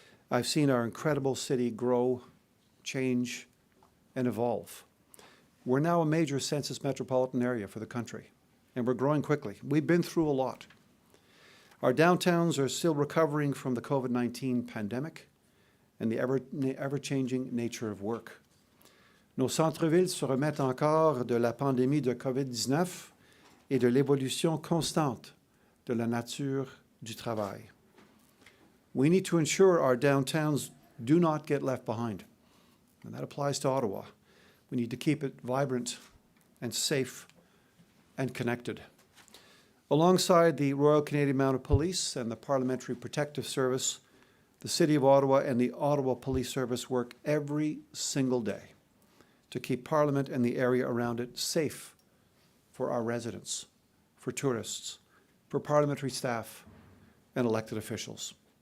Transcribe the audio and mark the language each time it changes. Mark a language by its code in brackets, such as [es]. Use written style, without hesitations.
[en] I've seen our incredible city grow, change, and evolve. We're now a major census metropolitan area for the country, and we're growing quickly. We've been through a lot. Our downtowns are still recovering from the COVID-19 pandemic and the ever-changing nature of work. [fr] Nos centres-villes se remettent encore de la pandémie de COVID-19 et de l'évolution constante de la nature du travail. [en] We need to ensure our downtowns do not get left behind, and that applies to Ottawa. We need to keep it vibrant and safe and connected. Alongside the Royal Canadian Mounted Police and the Parliamentary Protective Service, the City of Ottawa and the Ottawa Police Service work every single day to keep Parliament and the area around it safe for our residents, for tourists, for parliamentary staff, and elected officials.